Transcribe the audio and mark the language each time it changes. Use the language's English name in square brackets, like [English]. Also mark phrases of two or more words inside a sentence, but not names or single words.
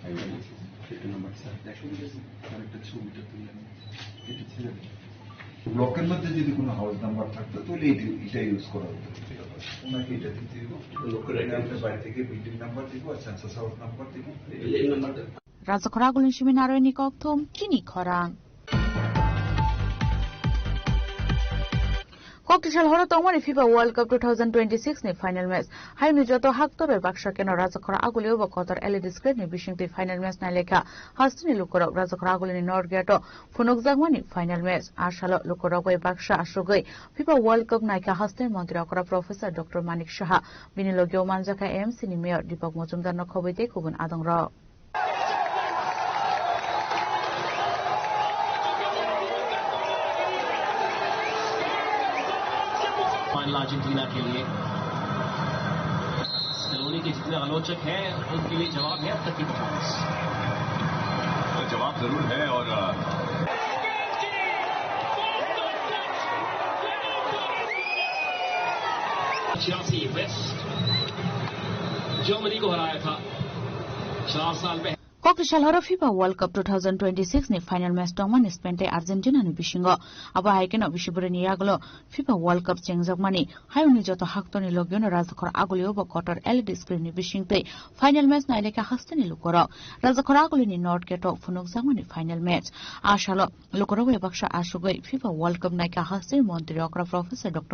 [Bangla] ব্লকের মধ্যে যদি কোনো [English] house number [Bangla] থাকতো তাহলে এটা ইউজ করা হতো ওনাকে এটা দিতে হবে বাইরে থেকে [English] building number [Bangla] দিব আর [English] census house number [Bangla] দিব এই নাম্বারটা [Kok Borok] Razakora gulin shiminaro ni kokthum chini khorang. Kokishal horo tongmani FIFA World Cup 2026 ni [English] final match. [Kok Borok] Hai ni joto haktobe baksha keno Razakora aguli oba Qatar [English] LED screen [Kok Borok] ni bishingti [English] final match [Kok Borok] na lekha. Hastini lukorok Razakora aguli ni Norgeto funok jagmani [English] final match. [Kok Borok] Ashalo lukorok bai baksha ashugoi FIFA World Cup naika hastin mantri akora Professor Dr. Manik Shaha binilogyo manjaka MC ni Mayor Deepak Mojumdar no khoboite kubun adongra. [Hindi] फाइनल अर्जेंटीना के लिए स्कलोनी के जितने आलोचक हैं उनके लिए जवाब है अब तक की परफॉर्मेंस जवाब जरूर है और छियासी वेस्ट जर्मनी को हराया था 4 साल पहले [Kok Borok] Kokishal horo FIFA World Cup 2026 ni [English] final match [Kok Borok] tongmani Spain te Argentina ni bishingo aba haikeno bishibure ni yaglo FIFA World Cup chengjagmani hayuni joto haktoni logyono Razakora aguli obo Qatar [English] LED screen [Kok Borok] ni bishingte [English] final match [Kok Borok] na eleka hastani lukoro Razakora aguli ni North Gate funok jagmani final match ashalo lukoro we baksha ashugoi FIFA World Cup naika hastani montri okra Professor Dr.